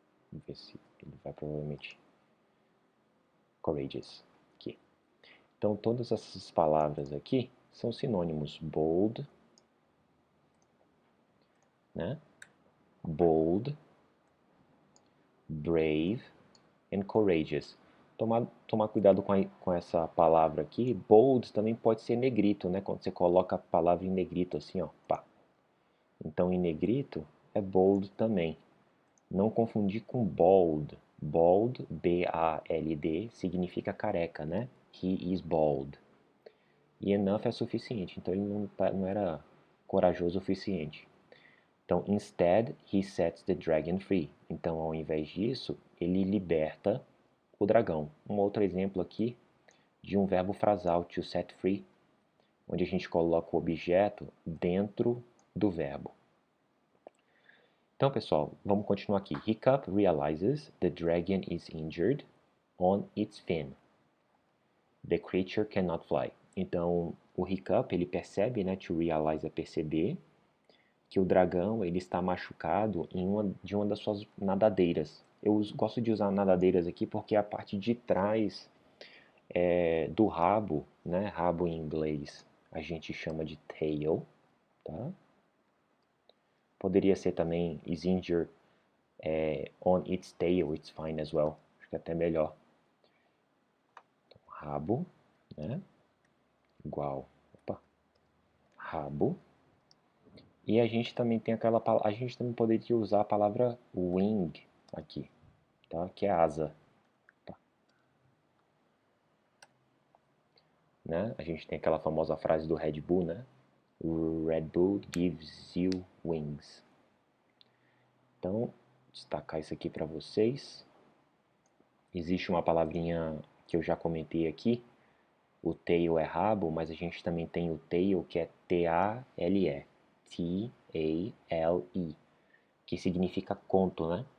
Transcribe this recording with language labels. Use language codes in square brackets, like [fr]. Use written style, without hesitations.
[pt] Vamos ver se ele vai provavelmente courageous aqui. Então todas essas palavras aqui são sinônimos bold, né? [en] Bold, brave and courageous. [pt] Tomar cuidado com essa palavra aqui. Bold também pode ser negrito, né? Quando você coloca a palavra em negrito assim, ó, pá. Então em negrito é bold também. Não confundir com bald. Bald, B-A-L-D, significa careca, né? [en] He is bald. [pt] E enough é suficiente, então ele não era corajoso o suficiente. Então, [en] instead, he sets the dragon free. [pt] Então, ao invés disso, ele liberta o dragão. Um outro exemplo aqui de um verbo frasal, to set free, onde a gente coloca o objeto dentro do verbo. Então, pessoal, vamos continuar aqui. [en] Hiccup realizes the dragon is injured on its fin. The creature cannot fly. [pt] Então, o Hiccup, ele percebe, né, [en] to realize [pt] é perceber, que o dragão ele está machucado em uma das suas nadadeiras. Eu gosto de usar nadadeiras aqui porque a parte de trás do rabo, né, rabo em inglês, a gente chama de tail, tá? Poderia ser também [en] is injured on its tail, it's fine as well. [pt] Acho que é até melhor. Então, rabo, né? Igual, rabo. E a gente também tem a gente também poderia usar a palavra wing aqui, tá? Que é asa, tá? Né? A gente tem aquela famosa frase do Red Bull, né? O [en] Red Bull gives you wings. [pt] Então, destacar isso aqui para vocês. Existe uma palavrinha que eu já comentei aqui. O tail é rabo, mas a gente também tem o tail, que é T-A-L-E. T-A-L-E. Que significa conto, né?